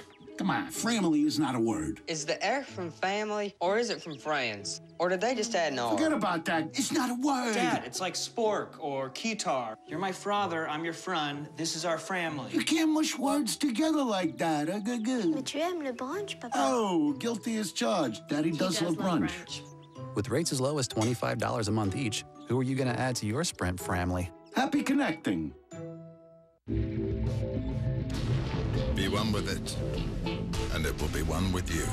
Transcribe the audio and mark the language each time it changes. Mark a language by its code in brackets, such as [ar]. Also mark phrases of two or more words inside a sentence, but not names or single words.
[en] Come on, family is not a word. Is the F from family, or is it from friends? Or did they just add an R? Forget about that. It's not a word. Dad, it's like spork or keytar. You're my father, I'm your friend. This is our family. You can't mush words together like that. [fr] Mais tu aimes le brunch, papa? [en] Oh, guilty as charged. Daddy does love brunch. With rates as low as $25 a month each, who are you going to add to your Sprint family? Happy connecting. Be one with it, and it will be one with you.